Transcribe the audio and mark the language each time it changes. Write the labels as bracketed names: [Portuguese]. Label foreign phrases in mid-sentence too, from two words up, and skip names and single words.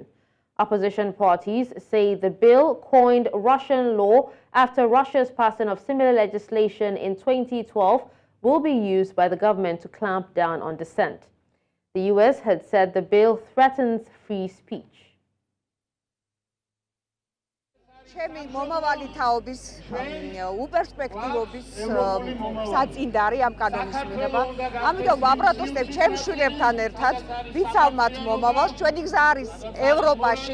[English] Opposition parties say the bill coined Russian law after Russia's passing of similar legislation in 2012 will be used by the government to clamp down on dissent. The U.S. had said the bill threatens free speech. [Georgian] ჩემი მომავალი თაობის უპერსპექტივობის საწინდარი ამ კანონის მიღება. ამიტომ ვაპროტესტებ ჩემ შვილებთან ერთად, ვიცავ მათ მომავალს, ჩვენი გზა არის ევროპაში.